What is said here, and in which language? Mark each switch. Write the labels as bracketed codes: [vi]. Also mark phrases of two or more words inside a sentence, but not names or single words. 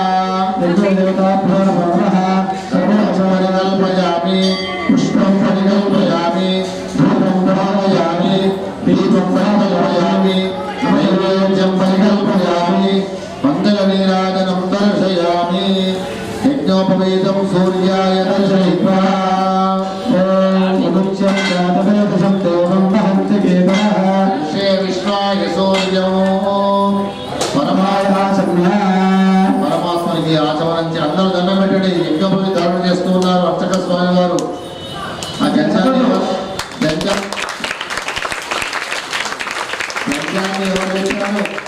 [sa] परिकल्पयामि पुष्पं परिकल्पयामि धूपं धारयामि दीपं धारयामि नैवेद्यं परिकल्पयामि मंगलनीराजनं दर्शयामि यज्ञोपवीतं सूर्याय दर्शयित्वा मनुष्यं जातवेदसं देवं वहन्ति केतवः श्री विष्णाय सूर्यो [te] పరమాత్మనికి ఆచమనించి అందరూ దండం పెట్టండి. యజ్ఞోపవి ధారణ చేస్తూ ఉన్నారు అర్చక స్వామి వారు. ఆ గంజాన్ని ఎవరు తెచ్చారు?